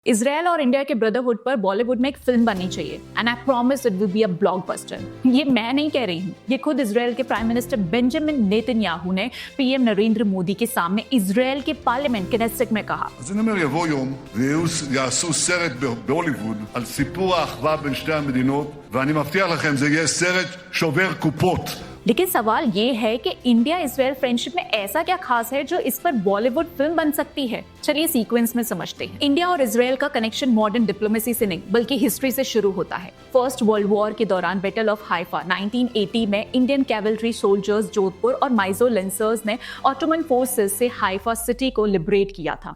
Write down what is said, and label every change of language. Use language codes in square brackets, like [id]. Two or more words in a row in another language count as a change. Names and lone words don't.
[hi] इसराइल और इंडिया के ब्रदरहुड पर बॉलीवुड में एक फिल्म बननी चाहिए [en] and I promise it will be a blockbuster. [hi] ये मैं नहीं कह रही हूँ, ये खुद इसराइल के [en] prime minister [hi] बेंजामिन नेतन्याहू ने पीएम नरेंद्र मोदी के सामने इसराइल के पार्लियामेंट केनेसेट में कहा। [he] אז אני אומר, יבוא יום ויעשו סרט בהוליווד על סיפור האחווה בין שתי המדינות, ואני מבטיח לכם, זה יהיה סרט שובר קופות. [hi] लेकिन सवाल ये है कि इंडिया इसराइल फ्रेंडशिप में ऐसा क्या खास है जो इस पर बॉलीवुड फिल्म बन सकती है। चलिए सीक्वेंस में समझते हैं। इंडिया और इसराइल का कनेक्शन [en] modern diplomacy [hi] से नहीं बल्कि हिस्ट्री से शुरू होता है। [en] first world war [hi] के दौरान [en] battle of Haifa [hi] 1980 में [en] Indian cavalry soldiers [hi] जोधपुर और माइजो लेंसर्स ने [en] Ottoman forces [hi] से हाइफा सिटी को लिबरेट किया था।